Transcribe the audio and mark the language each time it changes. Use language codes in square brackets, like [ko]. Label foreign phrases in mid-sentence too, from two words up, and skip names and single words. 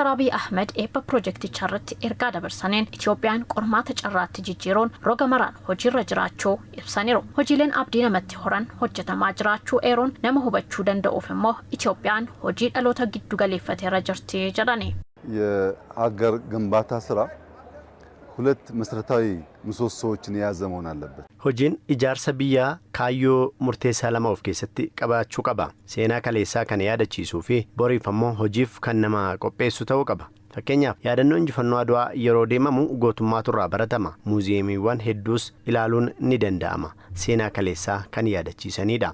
[om] Abiy Ahmed eebba piroojeektichaa irratti ergaa dabarsaniin Itoophiyaan qormaata carraatti jijjiiruun roga maraan hojiirra jiraachuu ibsaniiru. Hojiileen abdii namatti horan hojjetamaa jiraachuu eeruun nama hubachuu danda'uuf immoo Itoophiyaan hojii dhaloota giddu galeeffateerra jirti jedhani. [am] የሀገር ግንባታ ስራ ሁለት መሰረታዊ ምሰሶዎችን የያዘ መሆን አለበት። [om] hojiin ijaarsa biyyaa kaayyoo murteessaa lama of keessatti qabaachuu qaba. Seenaa kaleessaa kan yaadachiisuu fi boriif ammoo hojiif kan nama qopheessu ta'uu qaba. Fakkeenyaaf yaadannoo injifannoo Adwaa yeroo deemamu gootummaatu irraa baratama. Muuziyeemiiwwan hedduus ilaaluun ni danda'ama. Seenaa kaleessaa kan yaadachiisanidha.